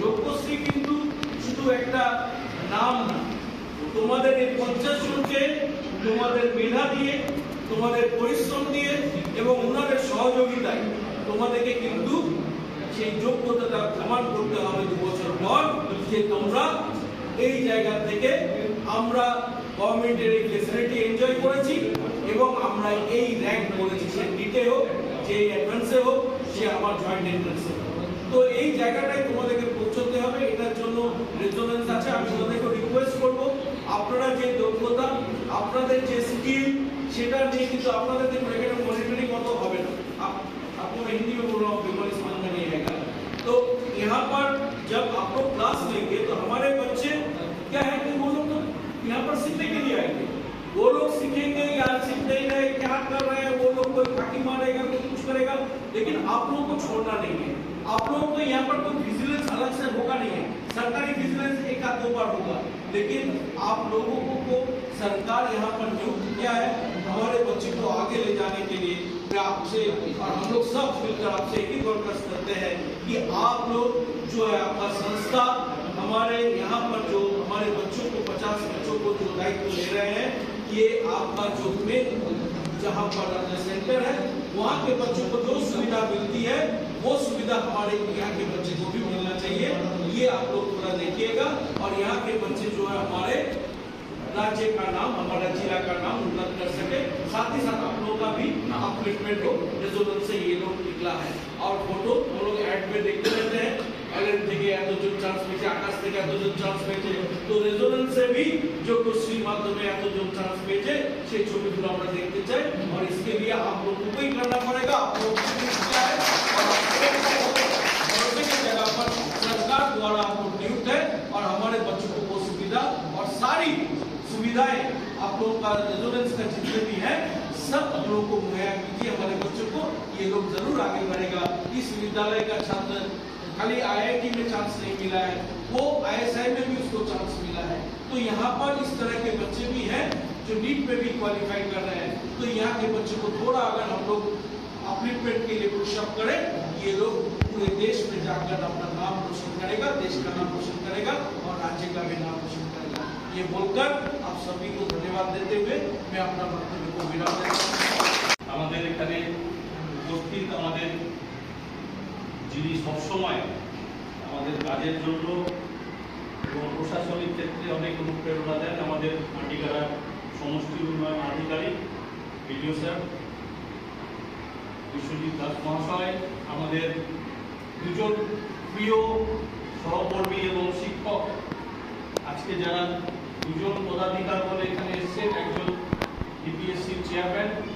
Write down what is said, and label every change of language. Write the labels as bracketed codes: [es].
[bn] যোগ্যশ্রী কিন্তু শুধু একটা নাম না, তোমাদের এই 50 জনকে তোমাদের মেধা দিয়ে, তোমাদের পরিশ্রম দিয়ে এবং ওনাদের সহযোগিতায় তোমাদেরকে কিন্তু সেই যোগ্যতাটা প্রমাণ করতে হবে 2 বছর পর, যে তোমরা এই জায়গা থেকে আমরা গভর্নমেন্টের এই ফেসিলিটি এনজয় করেছি এবং আমরা এই র্যাঙ্ক করেছি, সে নিটে হোক, যে অ্যাডভান্সে হোক, সে আমার জয়েন্ট এন্ট্রান্সে। তো এই জায়গাটায় তোমাদেরকে পৌঁছতে হবে। এটার জন্য রেজোনেন্স আছে। আমি তোমাদেরকে রিকোয়েস্ট করব, আপনারা যে দক্ষতা, আপনাদের যে স্কিল, সেটা নিয়ে কিন্তু আপনাদের দেখুন এখানে মনিটরিং কত হবে না। [hi] आपको मैं हिंदी में बोल रहा हूँ, बिल्कुल समझ में नहीं आएगा। तो यहाँ पर जब आप लोग क्लास लेंगे तो हमारे बच्चे क्या है कि वो लोग तो यहाँ पर सीखने के लिए आएंगे। वो लोग सीखेंगे या सीख नहीं रहे, क्या कर रहे हैं, वो लोग कोई फाकी मारेगा, कोई कुछ करेगा, लेकिन आप लोगों को छोड़ना नहीं है। आप लोगों को यहाँ पर कोई विजिलेंस अलग से होगा नहीं है, सरकारी विजिलेंस 1-2 बार होगा, लेकिन आप लोगों को सरकार यहाँ पर नियुक्त किया है हमारे बच्चे को आगे ले जाने के लिए। आपसे और हम लोग सब मिलकर आपसे एक ही दरखास्त करते हैं कि आप लोग जो है आपका संस्था हमारे यहाँ पर जो हमारे बच्चों को 50 बच्चों को जो दायित्व ले रहे हैं, ये आपका जो में जहाँ पर सेंटर है वहाँ के बच्चों को जो सुविधा मिलती है वो सुविधा हमारे यहाँ के बच्चे को भी मिलना चाहिए। ये आप लोग थोड़ा देखिएगा और यहाँ के बच्चे जो है हमारे राज्य का नाम, हमारा जिला का नाम उन्नत कर सके। साथ ही साथ आप लोगों का भी अपलिफ्टमेंट हो। रेजोनेंस से ये लोग निकला है और फोटो हम लोग ऐड में देखते रहते हैं, एलएन [bn] থেকে এতজন চান্স পেয়েছে, আকাশ থেকে এতজন চান্স পেয়েছে, তো রেজোনেন্স [hi] से भी जो [bn] যোগ্যশ্রীর মাধ্যমে এতজন চান্স পেয়েছে সেই ছবিগুলো আমরা দেখতে চাই। [hi] और इसके लिए आप लोगों को ही करना पड़ेगा। आप लोग क्या है भरोसे की जगह पर सरकार द्वारा आपको नियुक्त है और हमारे बच्चों को वो सुविधा और सारी सुविधाएं आप लोगों का रेजोनेंस का जितने भी है सब हम लोगों को मुहैया कीजिए हमारे बच्चों को। ये लोग जरूर आगे बढ़ेगा। इस विद्यालय का छात्र खाली आईआईटी में चांस नहीं मिला है, वो आईएसआई में भी उसको चांस मिला है। तो यहाँ पर इस तरह के बच्चे भी हैं जो नीट में भी क्वालिफाई कर रहे हैं। तो यहाँ के बच्चों को थोड़ा अगर हम लोग अपलिफ्टमेंट के लिए पुशअप करें, ये लोग पूरे देश में जाकर अपना नाम रोशन करेगा, देश का नाम रोशन करेगा और राज्य का भी नाम रोशन करेगा। ये बोलकर आप सभी को धन्यवाद देते हुए मैं अपना वक्तव्य को विराम देता हूँ। [bn] আমাদের এখানে উপস্থিত আমাদের যিনি সবসময় আমাদের কাজের জন্য এবং প্রশাসনিক ক্ষেত্রে অনেক অনুপ্রেরণা দেন, আমাদের মাটিগাড়া সমষ্টি উন্নয়ন আধিকারিক বিডিও স্যার বিশ্বজিৎ দাস মহাশয়, আমাদের দুজন প্রিয় সহকর্মী এবং শিক্ষক, আজকে যারা দুজন পদাধিকার বলে এখানে এসেছেন, একজন ডিপিএসসির চেয়ারম্যান